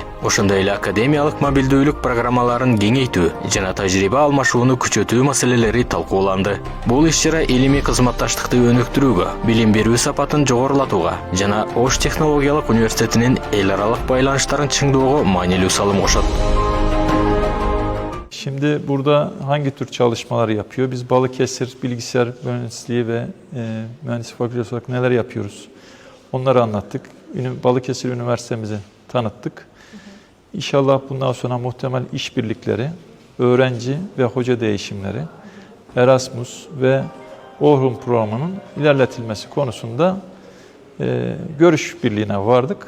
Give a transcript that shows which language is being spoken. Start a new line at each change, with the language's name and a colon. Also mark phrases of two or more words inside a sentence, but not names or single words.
Kyrgyz: Ошондой эле академиялык мобилдүүлүк программаларын кеңейтүү жана тажрыйба алмашууну күчөтүү маселелери талкууланды. Бул иш-чара илимий кызматташтыкты өнүктүрүүгө, билим берүү сапатын жогорулатууга жана Ош технологиялык университетинин эл аралык байланыштарын чыңдоого маанилүү салым кошот.
Turkish: Şimdi burada hangi tür çalışmalar yapıyor? Biz Balıkesir Bilgisayar Mühendisliği ve Mühendislik Fakültesi olarak neler yapıyoruz? Onları anlattık. Balıkesir Üniversitemizi tanıttık. İnşallah bundan sonra muhtemel işbirlikleri, öğrenci ve hoca değişimleri, Erasmus ve Orhun programının ilerletilmesi konusunda görüş birliğine vardık.